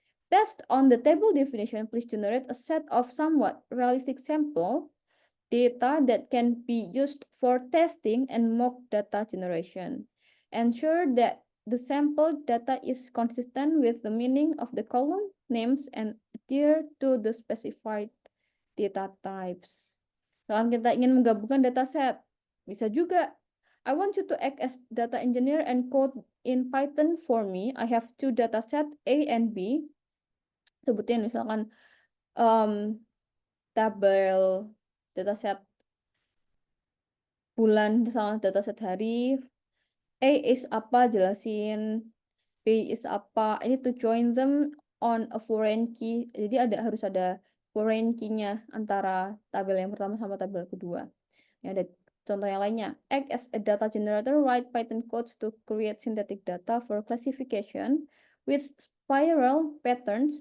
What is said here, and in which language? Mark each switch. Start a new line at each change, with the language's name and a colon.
English: Based on the table definition, please generate a set of somewhat realistic sample data that can be used for testing and mock data generation. Ensure that the sample data is consistent with the meaning of the column names and adhere to the specified data types.
Indonesian: Kalau kita ingin menggabungkan dataset, bisa juga.
English: I want you to act as data engineer and code in Python for me. I have two dataset A and B.
Indonesian: Sebutin misalkan tabel dataset bulan sama dataset hari.
English: A is
Indonesian: apa, jelasin.
English: B is
Indonesian: apa. Ini
English: to join them on a foreign key.
Indonesian: Jadi harus ada foreign key-nya antara tabel yang pertama sama tabel kedua. Ya, ada contoh yang lainnya.
English: Act as a data generator, write Python codes to create synthetic data for classification with spiral patterns.